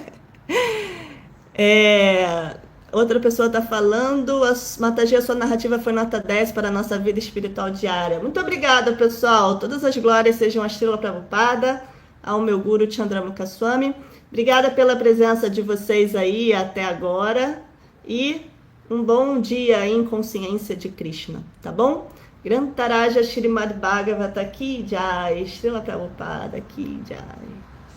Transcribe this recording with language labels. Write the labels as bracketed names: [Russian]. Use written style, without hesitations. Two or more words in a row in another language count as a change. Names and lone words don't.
[Portuguese] Outra pessoa está falando, Mataji, a sua narrativa foi nota 10 para a nossa vida espiritual diária. Muito obrigada, pessoal. Todas as glórias sejam a Srila Prabhupada, ao meu Guru Chandramukha Swami. Obrigada pela presença de vocês aí até agora e um bom dia em consciência de Krishna, tá bom? [Hindi] ग्रन्थराज श्रीमद् भागवत की जय, श्रील प्रभुपाद की जय.